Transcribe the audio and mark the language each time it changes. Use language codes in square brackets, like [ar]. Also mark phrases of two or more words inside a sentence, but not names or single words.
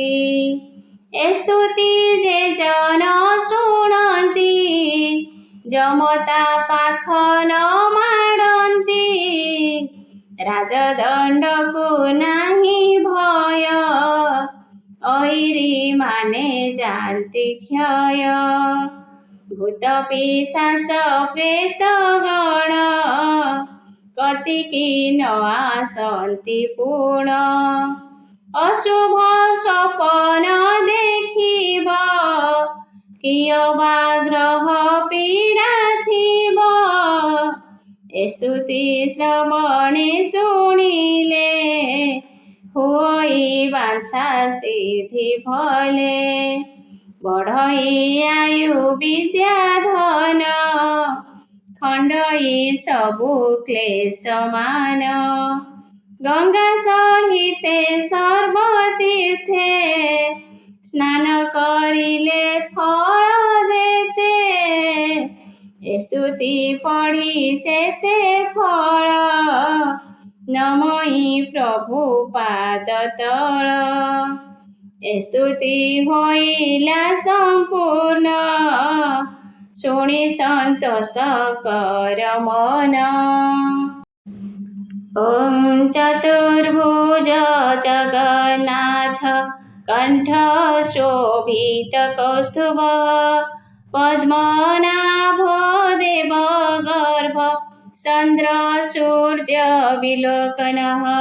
[or] ଏ ସ୍ତୁତି ଯେ ଜନ ଶୁଣନ୍ତି, ଯମତା ପାଖ ନ ମାଡନ୍ତି। ରାଜଦଣ୍ଡକୋ ନାହିଁ ଭୟ, ଐରି ମାନେ ଯାନ୍ତି କ୍ଷୟ। ଭୂତ ପିଶାଚ ପ୍ରେତ ଗଣ, କତିକି ନ ଆସନ୍ତି ପୂର୍ଣ୍ଣ। ଅଶୁଭ ସ୍ୱପ୍ନ ଦେଖିବ, କିୟ ବା ଗ୍ରହ ପୀଡା ଥିବ। ଏ ସ୍ତୁତି ଶ୍ରବଣେ ଶୁଣିଲେ, ହୋଇ ବାଞ୍ଛା ସିଦ୍ଧି ଫଳେ। ବଢଇ ଆୟୁ ବିଦ୍ୟା ଧନ, ଖଣ୍ଡଇ ସବୁ କ୍ଳେଶ ମାନ। ଗଙ୍ଗା ସହିତେ ସର୍ବତୀର୍ଥେ, ସ୍ନାନ କରିଲେ ଫଳ ଯେତେ। ଏ ସ୍ତୁତି ପଢି ସେତେ ଫଳ, ନମଇ ପ୍ରଭୁ ପାଦ ତଳ। ଏ ସ୍ତୁତି ହୋଇଲା ସମ୍ପୂର୍ଣ୍ଣ, ଶୁଣି ସନ୍ତୋଷ କର ମନ। [sa] ॐ चतुर्भुज जगन्नाथ कण्ठशोभितकौस्तुभ पद्मनाभो देवगर्भ चन्द्रसूर्यविलोकनः